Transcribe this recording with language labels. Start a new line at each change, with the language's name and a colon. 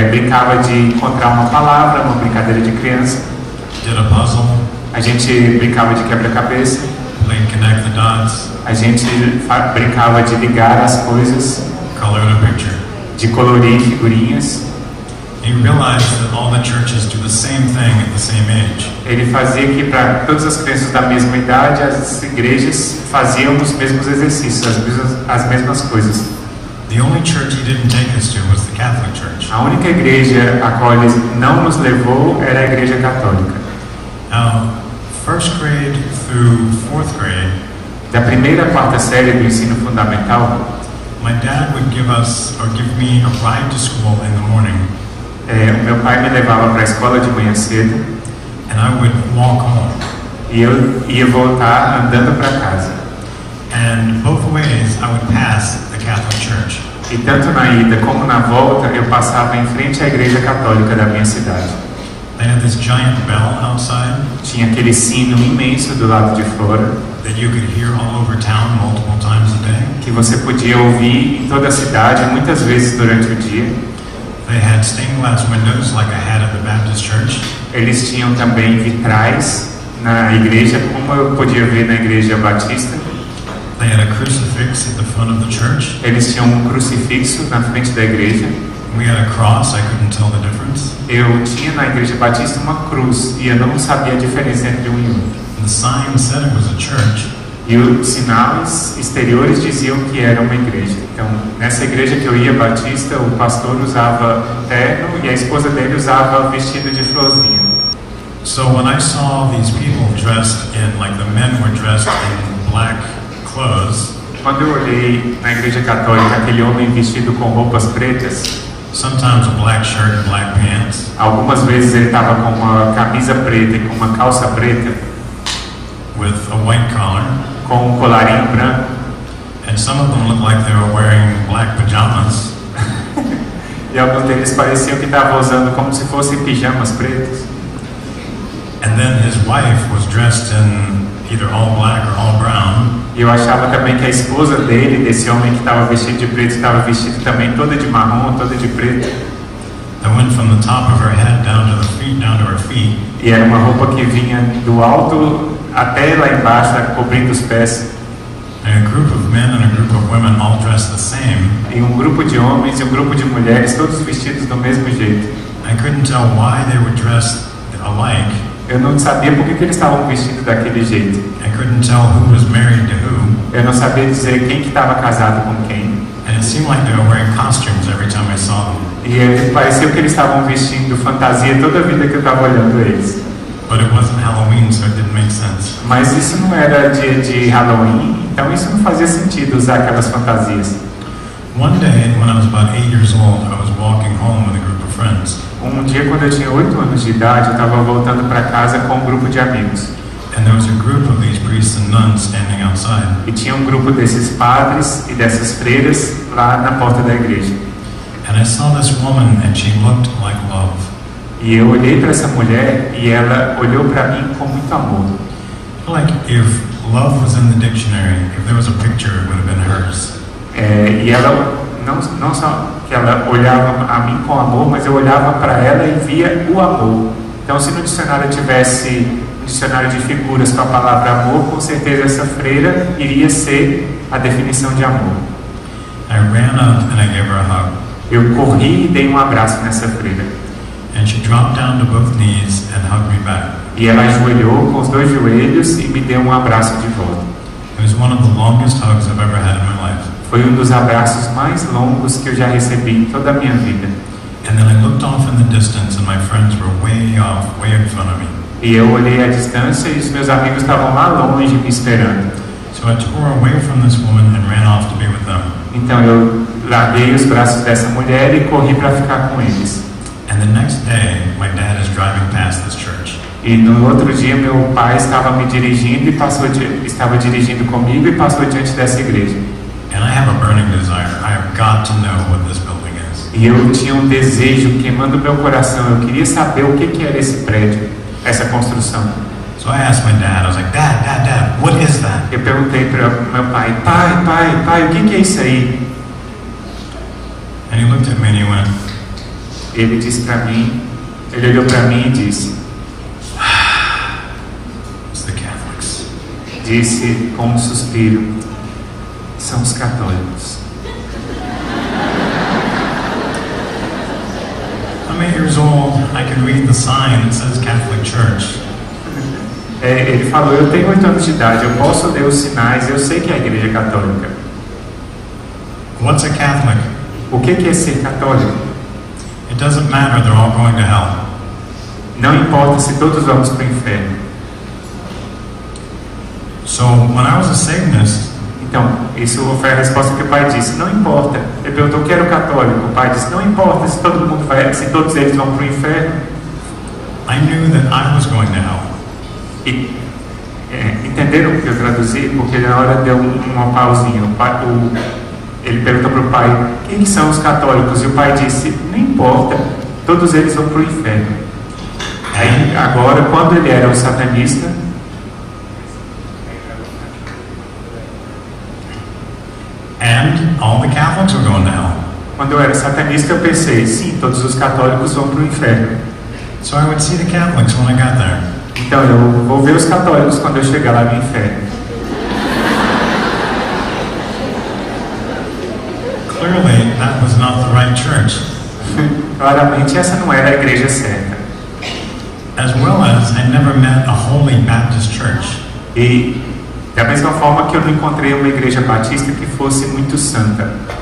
Portuguese: brincava de encontrar uma palavra, uma brincadeira de criança.
English: Did a puzzle.
Portuguese: A gente brincava de quebra-cabeça.
English: Played Connect the Dots.
Portuguese: A gente brincava de ligar as coisas,
English: Colored a picture.
Portuguese: de colorir figurinhas.
English: He realized that all the churches do the same thing at the same age.
Portuguese: Ele fazia que para todas as crianças da mesma idade, as igrejas faziam os mesmos exercícios, as mesmas coisas.
English: The only church he didn't take us to was the Catholic Church.
Portuguese: A única igreja a qual ele não nos levou era a Igreja Católica.
English: Now, first grade through fourth grade,
Portuguese: Da primeira à quarta série do ensino fundamental,
English: my dad would give me a ride to school in the morning,
Portuguese: o meu pai me levava para a escola de manhã cedo
English: and I would walk home.
Portuguese: e eu ia voltar andando para casa.
English: And both ways I would pass the Catholic Church.
Portuguese: E tanto na ida como na volta eu passava em frente à igreja católica da minha cidade.
English: They had this giant bell outside
Portuguese: Tinha aquele sino imenso do lado de fora
English: that you could hear all over town multiple times a day.
Portuguese: que você podia ouvir em toda a cidade muitas vezes durante o dia.
English: They had stained glass windows like I had at the Baptist Church.
Portuguese: Eles tinham também vitrais na igreja, como eu podia ver na igreja batista.
English: They had a crucifix at the front of the church.
Portuguese: Eles tinham um crucifixo na frente da igreja.
English: We had a cross, I couldn't tell the difference.
Portuguese: Eu tinha na igreja batista uma cruz e eu não sabia a diferença entre um e outro.
English: The sign said it was a church.
Portuguese: E os sinais exteriores diziam que era uma igreja. Então, nessa igreja que eu ia batista, o pastor usava um terno e a esposa dele usava vestido de florzinha.
English: So when I saw these people dressed in, like the men were dressed in black clothes,
Portuguese: Quando eu olhei na igreja católica aquele homem vestido com roupas pretas,
English: sometimes a black shirt and black pants,
Portuguese: algumas vezes ele estava com uma camisa preta e com uma calça preta,
English: with a white collar,
Portuguese: com um colarinho branco,
English: and some of them looked like they were wearing black pajamas.
Portuguese: e alguns deles pareciam que estavam usando como se fossem pijamas pretos.
English: And then his wife was dressed in either all black or all brown.
Portuguese: E eu achava também que a esposa dele, desse homem que estava vestido de preto, estava vestida também toda de marrom, toda de preto.
English: That went from the top of her head down to her feet.
Portuguese: E era uma roupa que vinha do alto até lá embaixo, cobrindo os pés.
English: And a group of men and a group of women all dressed the same.
Portuguese: E um grupo de homens e um grupo de mulheres, todos vestidos do mesmo jeito.
English: I couldn't tell why they were dressed alike.
Portuguese: Eu não sabia por que eles estavam vestidos daquele jeito.
English: I couldn't tell who was married to who.
Portuguese: Eu não sabia dizer quem que estava casado com quem.
English: And it seemed like they were wearing costumes every time I saw them.
Portuguese: E parecia que eles estavam vestindo fantasia toda a vida que eu estava olhando eles.
English: But it wasn't Halloween, so it didn't make sense.
Portuguese: Mas isso não era dia de Halloween, então isso não fazia sentido usar aquelas fantasias.
English: One day, when I was about 8 years old, I was walking home with a group of friends.
Portuguese: Um dia, quando eu tinha 8 anos de idade, eu estava voltando para casa com um grupo de amigos.
English: And there was a group of these priests and nuns standing outside.
Portuguese: E tinha um grupo desses padres e dessas freiras lá na porta da igreja.
English: And I saw this woman, and she looked like love.
Portuguese: E eu olhei para essa mulher e ela olhou para mim com muito amor.
English: Like if love was in the dictionary, if there was a picture, it would have been hers.
Portuguese: E ela não só que ela olhava a mim com amor, mas eu olhava para ela e via o amor. Então, se no dicionário tivesse um dicionário de figuras com a palavra amor, com certeza essa freira iria ser a definição de amor.
English: I ran up and I gave her a hug.
Portuguese: Eu corri e dei um abraço nessa freira.
English: And she dropped down to both knees and hugged me back.
Portuguese: E ela ajoelhou com os dois joelhos e me deu um abraço de volta.
English: It was one of the longest hugs I've ever had in my life.
Portuguese: Foi um dos abraços mais longos que eu já recebi em toda a minha vida.
English: And then I looked off in the distance and my friends were way off, way in front of me.
Portuguese: E eu olhei à distância e os meus amigos estavam lá longe me esperando.
English: So I tore away from this woman and ran off to be with them.
Portuguese: Então eu larguei os braços dessa mulher e corri para ficar com eles.
English: And the next day, my dad is driving past this church.
Portuguese: E no outro dia meu pai estava me dirigindo e estava dirigindo comigo e passou diante dessa igreja.
English: And I have a burning desire. I have got to know what this building is.
Portuguese: E eu tinha um desejo queimando meu coração. Eu queria saber o que era esse prédio, essa construção.
English: So I asked my dad. I was like, Dad, what is that?
Portuguese: Eu perguntei para meu pai, pai, o que é isso aí?
English: And he looked at me and he went.
Portuguese: Ele disse para mim, ele olhou para mim e disse,
English: It's the Catholics.
Portuguese: Disse com um suspiro, são os católicos.
English: I'm 8 years old. I can read the sign that says Catholic Church.
Portuguese: Ele falou, eu tenho 8 anos de idade, eu posso ler os sinais, eu sei que é a igreja católica.
English: What's a Catholic?
Portuguese: O que é ser católico?
English: It doesn't matter, they're all going to hell.
Portuguese: Não importa se todos vamos para o inferno.
English: So So when I was a Satanist,
Portuguese: Então, isso foi a resposta que o pai disse: não importa. Ele perguntou: quero católico. O pai disse: não importa se todo mundo vai, se todos eles vão para o inferno.
English: I knew that I was going to hell.
Portuguese: E entenderam o que eu traduzi? Porque na hora deu uma pausinha. Ele perguntou para o pai: quem são os católicos? E o pai disse: não importa, todos eles vão para o inferno. Aí, agora, quando ele era um satanista,
English: And all the Catholics were going to hell.
Portuguese: quando eu era satanista, eu pensei: sim, todos os católicos vão para o inferno.
English: So I would see the Catholics when I got there.
Portuguese: Então eu vou ver os católicos quando eu chegar lá no inferno.
English: Clearly, that was not the right church.
Portuguese: Claramente essa não era a igreja certa.
English: As well as I never met a holy Baptist church.
Portuguese: E da mesma forma que eu não encontrei uma igreja batista que fosse muito santa.